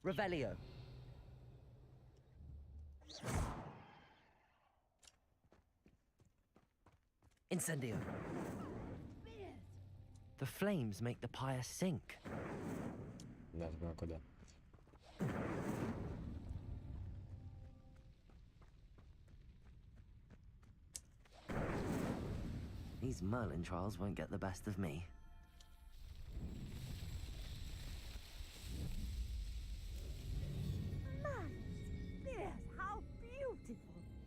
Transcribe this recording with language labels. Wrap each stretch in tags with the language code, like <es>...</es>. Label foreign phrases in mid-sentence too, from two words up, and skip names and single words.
<en>Revelio. Incendio. The flames make the pyre sink.</en> <el>Ναι, θα πάω κοντά.</el> <en>These Merlin trials won't get the best of me. Yes, how beautiful!</en>